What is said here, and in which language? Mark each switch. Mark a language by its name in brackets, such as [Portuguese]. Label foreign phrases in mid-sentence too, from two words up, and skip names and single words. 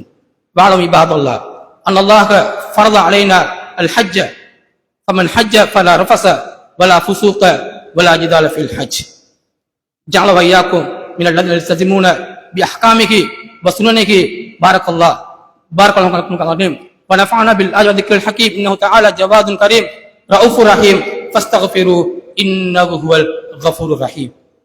[Arabic] واعلموا عباد الله أن الله فرض علينا الحج فمن حج فلا رفث ولا فسوق ولا جدال في الحج. جعلنا وإياكم من الذين يلتزمون بأحكامه وسننه. بارك الله لكم ونفعنا بالآيات والذكر الحكيم إنه تعالى جواد كريم رؤوف رحيم فاستغفروا إنه هو الغفور الرحيم.